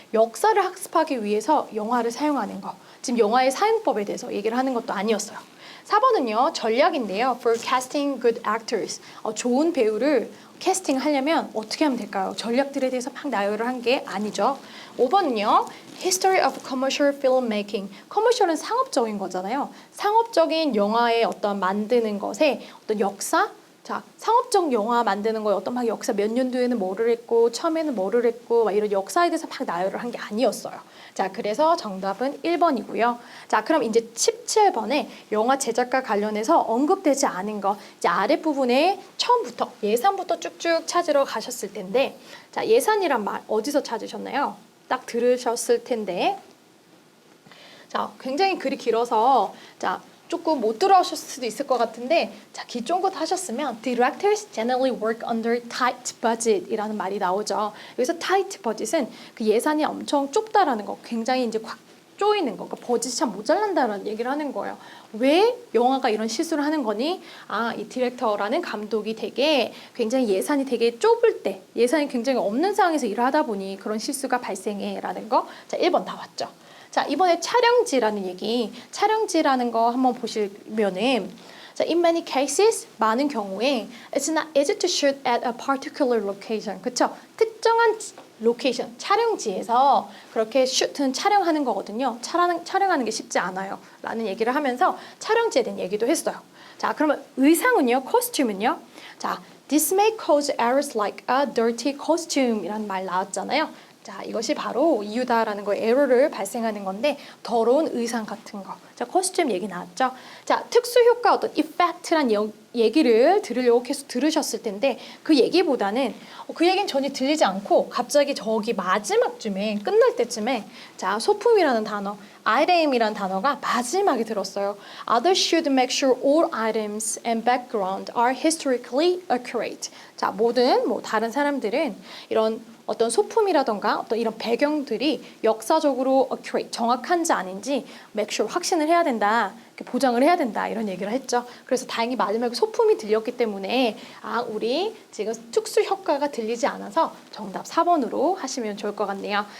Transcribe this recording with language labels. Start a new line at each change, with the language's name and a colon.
Korean: 역사를 학습하기 위해서 영화를 사용하는 거. 지금 영화의 사용법에 대해서 얘기를 하는 것도 아니었어요. 4번은요. 전략인데요.
English: For casting good actors.
Korean: 좋은 배우를 캐스팅 하려면 어떻게 하면 될까요? 전략들에 대해서 막 나열을 한 게 아니죠. 5번은요.
English: History of commercial filmmaking.
Korean: 커머셜은 상업적인 거잖아요. 상업적인 영화의 어떤 만드는 것에 어떤 역사? 자, 상업적 영화 만드는 거에 어떤 막 역사 몇 년도에는 뭐를 했고 처음에는 뭐를 했고 막 이런 역사에 대해서 막 나열을 한 게 아니었어요. 자, 그래서 정답은 1번이고요. 자, 그럼 이제 17번에 영화 제작과 관련해서 언급되지 않은 거 이제 아랫부분에 처음부터 예산부터 쭉쭉 찾으러 가셨을 텐데 자, 예산이란 말 어디서 찾으셨나요? 딱 들으셨을 텐데 자, 굉장히 글이 길어서 자, 조금 못 들어오셨을 수도 있을 것 같은데 자, 귀 쫑긋 하셨으면
English: Directors generally work under tight budget
Korean: 이라는 말이 나오죠. 여기서 tight budget은 그 예산이 엄청 좁다라는 거, 굉장히 이제 꽉 조이는 거, 그러니까 버짓이 참 모자란다라는 얘기를 하는 거예요. 왜 영화가 이런 실수를 하는 거니? 이 디렉터라는 감독이 되게 굉장히 예산이 되게 좁을 때, 예산이 굉장히 없는 상황에서 일을 하다 보니 그런 실수가 발생해라는 거. 자, 1번 다 왔죠. 자, 이번에 촬영지라는 얘기, 촬영지라는 거 한번 보시면은 자,
English: in many cases,
Korean: 많은 경우에
English: it's not easy to shoot at a particular location.
Korean: 그쵸? 특정한 로케이션, 촬영지에서 그렇게 슛은 촬영하는 거거든요. 촬영하는 게 쉽지 않아요. 라는 얘기를 하면서 촬영지에 대한 얘기도 했어요. 자, 그러면 의상은요? 코스튬은요? 자,
English: this may cause errors like a dirty costume
Korean: 이라는 말 나왔잖아요. 자, 이것이 바로 이유다라는 거에 에러를 발생하는 건데 더러운 의상 같은 거. 자, 코스튬 얘기 나왔죠. 자, 특수 효과 어떤 이펙트란 얘기를 들으려고 계속 들으셨을 텐데 그 얘기보다는 그 얘기는 전혀 들리지 않고 갑자기 저기 마지막쯤에 끝날 때쯤에 자, 소품이라는 단어, item이라는 단어가 마지막에 들었어요.
English: Others should make sure all items and background are historically accurate.
Korean: 자, 모든 다른 사람들은 이런 어떤 소품이라던가 어떤 이런 배경들이 역사적으로 accurate, 정확한지 아닌지 make sure 확신을 해야 된다. 이렇게 보장을 해야 된다 이런 얘기를 했죠. 그래서 다행히 마지막에 소품이 들렸기 때문에 우리 지금 특수 효과가 들리지 않아서 정답 4번으로 하시면 좋을 것 같네요.